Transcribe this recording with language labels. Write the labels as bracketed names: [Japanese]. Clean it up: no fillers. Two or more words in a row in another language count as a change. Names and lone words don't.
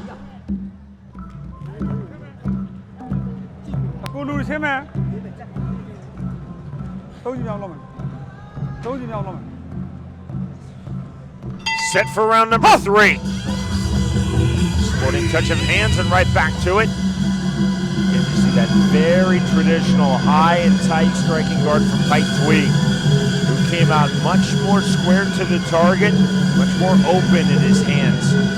[Burmese] ကိုလူချင်းမဲ့3ကြိမ်မြောက်လောက်မယ်3ကြိမ်မြောက်လောက်မယ် [English] Set for round number 3. Sporting touch of hands and right back to it. Again, you see that very traditional high and tight striking guard from Htwe, who came out much more square to the target, much more open in his hands.